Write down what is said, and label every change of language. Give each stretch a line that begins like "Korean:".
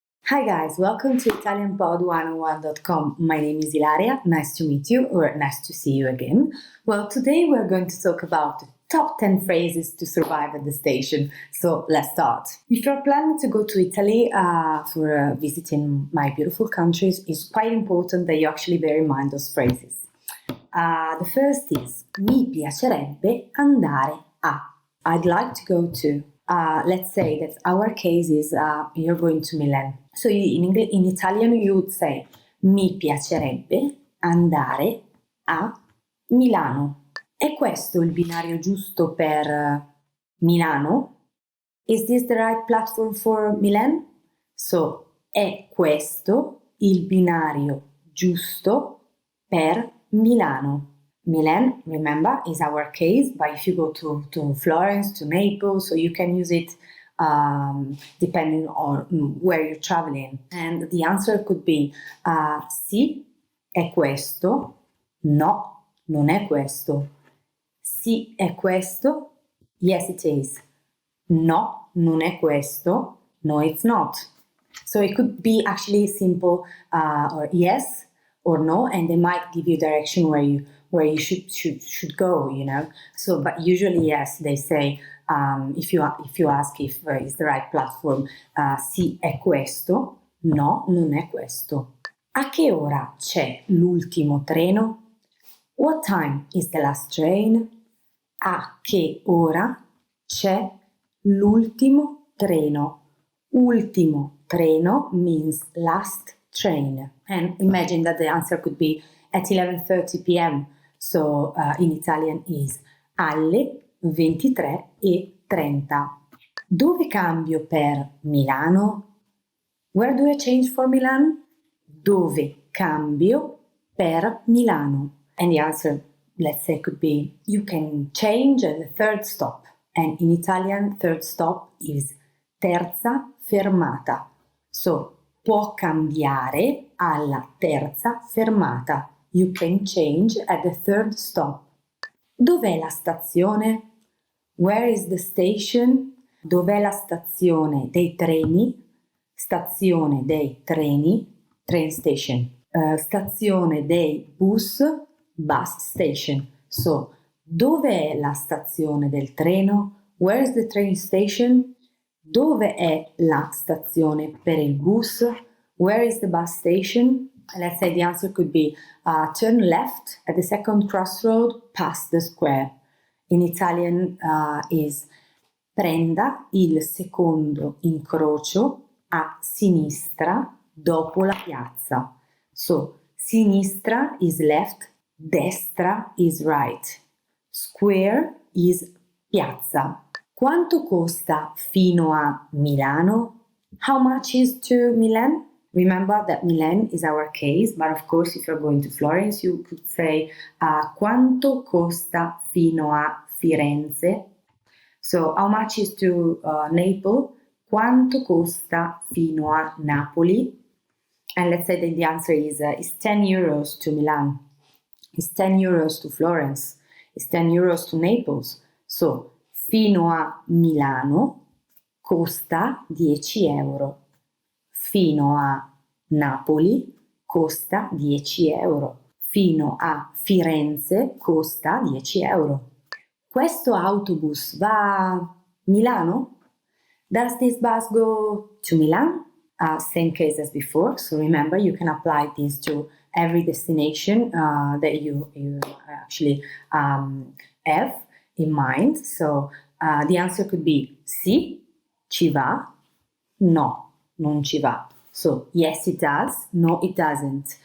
English: Hi guys, welcome to ItalianPod101.com. My name is Ilaria, nice to meet you or nice to see you again. Well, today we're going to talk about the top 10 phrases to survive at the station. So let's start. If you're planning to go to Italy for visiting my beautiful countries, it's quite important that you actually bear in mind those phrases. The first is,
Italian: mi piacerebbe andare a.
English: I'd like to go to. Let's say that our case is you're going to Milan. So in Italian you would say
Italian: mi piacerebbe andare a Milano. È questo il binario giusto per Milano?
English: Is this the right platform for Milan? So
Italian: è questo il binario giusto per Milano.
English: Milan, remember, is our case, but if you go to Florence, to Naples, so you can use it depending on where you're traveling. And the answer could be
Italian: sì, è questo, no, non è questo. Sì, è questo,
English: yes it is.
Italian: No, non è questo,
English: no it's not. So it could be actually simple or yes or no, and they might give you direction where you should go, you know. So, but usually yes, they say if you ask if it's the right platform,
Italian: sì è questo, no non è questo. A che ora c'è l'ultimo treno?
English: What time is the last train?
Italian: A che ora c'è l'ultimo treno? Ultimo treno
English: means last train. And imagine that the answer could be at 11:30 p.m. So in Italian is
Italian: alle 23:30. Dove cambio per Milano?
English: Where do I change for Milan?
Italian: Dove cambio per Milano?
English: And the answer, let's say, could be you can change at the third stop. And in Italian, third stop is
Italian: terza fermata. So, può cambiare alla terza fermata.
English: You can change at the third stop.
Italian: Dov'è la stazione?
English: Where is the station?
Italian: Dov'è la stazione dei treni? Stazione dei treni,
English: train station.
Italian: Stazione dei bus,
English: bus station.
Italian: So, dove è la stazione del treno?
English: Where is the train station?
Italian: Dove è la stazione per il bus?
English: Where is the bus station? Let's say the answer could be turn left at the second crossroad past the square. In Italian is
Italian: prenda il secondo incrocio a sinistra dopo la piazza.
English: So, sinistra is left, destra is right. Square is piazza.
Italian: Quanto costa fino a Milano?
English: How much is to Milan? Remember that Milan is our case, but of course if you're going to Florence you could say
Italian: quanto costa fino a Firenze?
English: So how much is to Naples?
Italian: Quanto costa fino a Napoli?
English: And let's say that the answer is 10 euros to Milan, is 10 euros to Florence, is 10 euros to Naples.
Italian: So, fino a Milano costa 10 euro. Fino a Napoli costa 10 euro. Fino a Firenze costa 10 euro. Questo autobus va a Milano?
English: Does this bus go to Milan? Same case as before. So remember, you can apply this to every destination that you actually have in mind. So the answer could be
Italian: sì, ci va, no, non ci va.
English: So yes, it does, no, it doesn't.